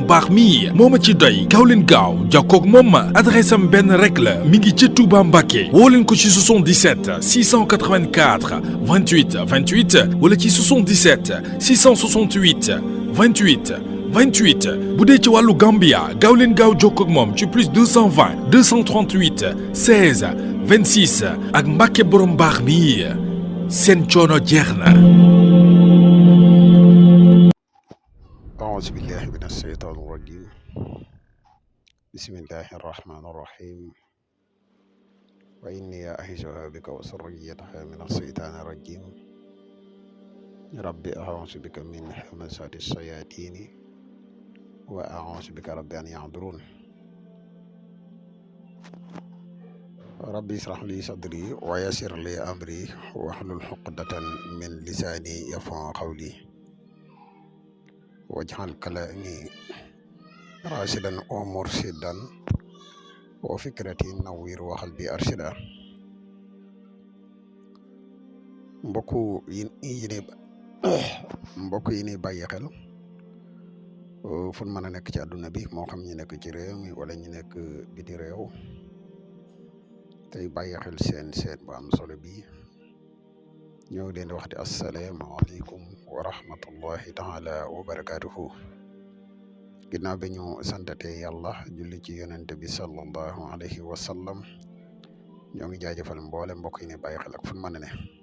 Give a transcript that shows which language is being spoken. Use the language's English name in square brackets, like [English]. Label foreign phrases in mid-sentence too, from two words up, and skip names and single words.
[Wolof] baax mii moo ma ci doy gaaw leen gaaw jokkoog moom adresse am benn rek la mi ngi ci Touba Mbàkke woo leen ko ci 77 684 28 28 wala ci 77 668 28 28 bu dee ci wàllu Gambia gaaw leen gaaw jokkoo ak moom ci plus 220 238 16 26 ak Mbàkke borom baax mi seen coono jeex na. [Arabic] أعوذ بالله من الشيطان الرجيم بسم الله الرحمن الرحيم وإني أعيذها بك وذريتها من الشيطان الرجيم ربي أعوذ بك من همزات الشياطين وأعوذ بك ربي أن يحضرون ربي اشرح لي صدري ويسر لي أمري واحلل عقدة من لساني يفقهوا قولي واجعل كلامي راشدا ومرشدا وفكرتي نوير وقلبي أرشدا [Wolof] mbokk yi ni bàyyi xel fu mën a nekk ci àdduna bi moo xam ñu nekk ci réew mi wala ñu nekk biti réew tey bàyyi xel seen bu am solo bi ñëw leen di wax di [Arabic] السلام عليكم ورحمة الله تعالى وبركاته [Wolof] ginnaaw bi ñu santatee yàlla julli ci yonente bi [Arabic] صلى الله عليه وسلم [Wolof] ñoo ngi jaajëfal mboole mbokk yi ni bàyyi xel ak fu mën a ne